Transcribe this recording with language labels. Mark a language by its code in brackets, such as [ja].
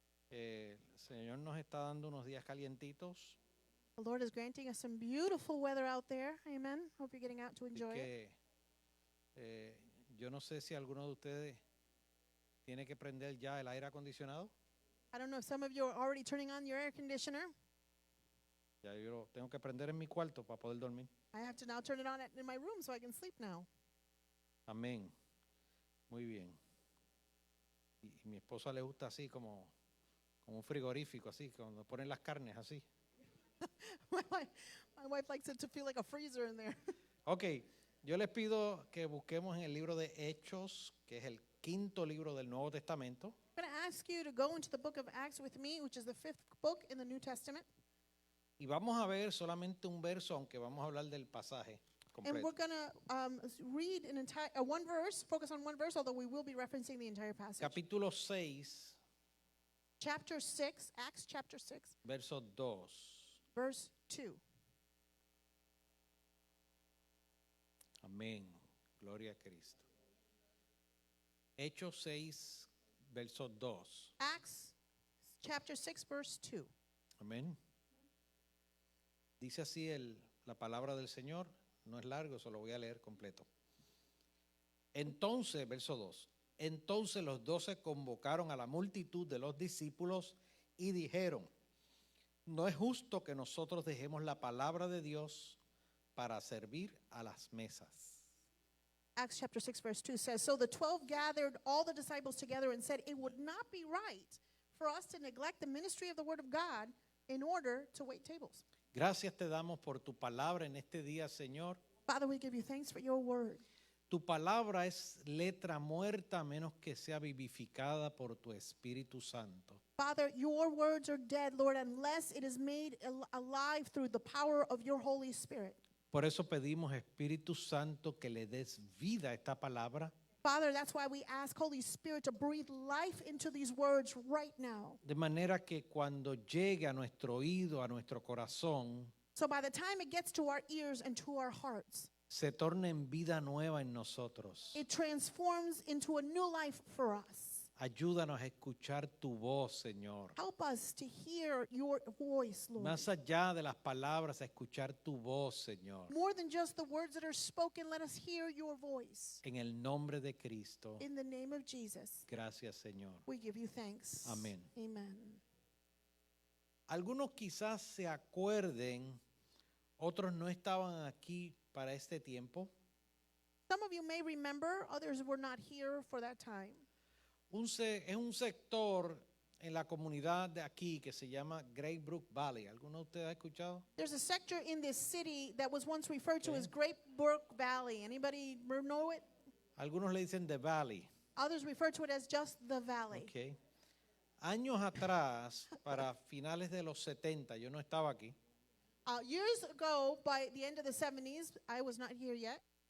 [es] El Señor nos está dando unos días calientitos. [en] The Lord is granting us some beautiful weather out there. Amen. Hope you're getting out to [es] Así [en] enjoy it. [es] que yo no sé si alguno de ustedes tiene que prender ya el aire acondicionado. [en] I don't know if some of you are already turning on your air conditioner. [es] Ya yo lo tengo que prender en mi cuarto para poder dormir. [en] I have to now turn it on in my room so I can sleep now. [es] Amén. Muy bien. Y mi esposa le gusta así como un frigorífico, así, cuando ponen las carnes así. [en] my wife likes it to feel like a freezer in there. [es] Ok, yo les pido que busquemos en el libro de Hechos, que es el quinto libro del Nuevo Testamento. [en] I'm going to ask you to go into the book of Acts with me, which is the 5th book in the New Testament. [es] Y vamos a ver solamente un verso, aunque vamos a hablar del pasaje [en] And we're [es] completo. [en] going to read an entire one verse, focus on one verse, although we will be referencing the entire passage. [es] Capítulo 6, [en] Chapter 6, Acts chapter 6, [es] verso 2. [en] verse 2. [es] Amén. Gloria a Cristo. Hechos 6, verso 2. [en] Acts chapter 6, verse 2. [es] Amén. Dice así la palabra del Señor. No es largo, solo voy a leer completo. Entonces, verso 2. Entonces los 12 convocaron a la multitud de los discípulos y dijeron: no es justo que nosotros dejemos la palabra de Dios para servir a las mesas. [en] Acts chapter 6, verse 2 says, So the 12 gathered all the disciples together and said, It would not be right for us to neglect the ministry of the word of God in order to wait tables. [es] Gracias te damos por tu palabra en este día, Señor. [en] Father, we give you thanks for your word. [es] Tu palabra es letra muerta a menos que sea vivificada por tu Espíritu Santo. [en] Father, your words are dead, Lord, unless it is made alive through the power of your Holy Spirit. [es] Por eso pedimos, Espíritu Santo, que le des vida a esta palabra, [en] Father, that's why we ask Holy Spirit to breathe life into these words right now. [es] de manera que cuando llegue a nuestro oído, a nuestro corazón, [en] So by the time it gets to our ears and to our hearts, [es] se torne en vida nueva en nosotros. [en] it transforms into a new life for us. [es] Ayúdanos a escuchar tu voz, Señor. [en] Help us to hear your voice, Lord. [es] Más allá de las palabras, a escuchar tu voz, Señor. [en] More than just the words that are spoken, let us hear your voice. [es] En el nombre de Cristo. [en] In the name of Jesus, [es] Gracias, Señor. [en] we give you thanks. [es] Amén. [en] Amen. [es] Algunos quizás se acuerden, otros no estaban aquí para este tiempo. [en] Some of you may remember, others were not here for that time. [es] Es un sector en la comunidad de aquí que se llama Great Brook Valley. ¿Alguno de ustedes ha escuchado? [en] There's a sector in this city that was once referred to Okay. as Great Brook Valley. Anybody know it? [es] Algunos le dicen The Valley. [en] Others refer to it as just the valley. Okay. [es] Años atrás, para finales de los 70, yo no estaba aquí. [en] Years ago, by the end of the 70s, I was not here yet.